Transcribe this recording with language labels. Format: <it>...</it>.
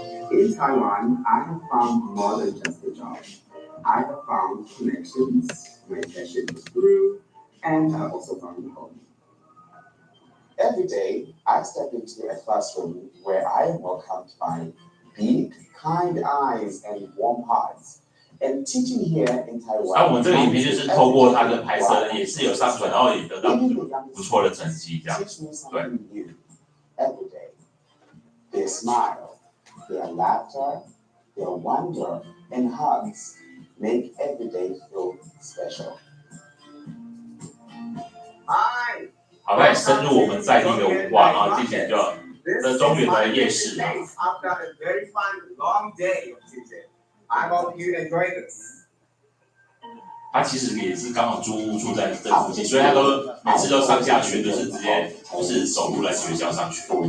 <en>In Taiwan, I have found more than just a job. I have found connections, my passion grew, and I also found a home. Every day, I step into a classroom where I am welcomed by big, kind eyes and warm hearts. And teaching here in Taiwan.</en> <zh>我们这个影片就是透过他的拍摄，也是有上传，然后也得到不错的成绩，这样。对。</zh> <en>Every day, their smile, their laughter, their wonder, and hugs make every day feel special. Hi.</en> <zh>好，那也深入我们在地的文化，然后进行这中原的夜市。</zh> <en>After a very fun long day of teaching, I hope you enjoy this.</en> <zh>他其实也是刚好住在这附近，所以他都每次都上下学都是直接就是走路来学校上学。</zh>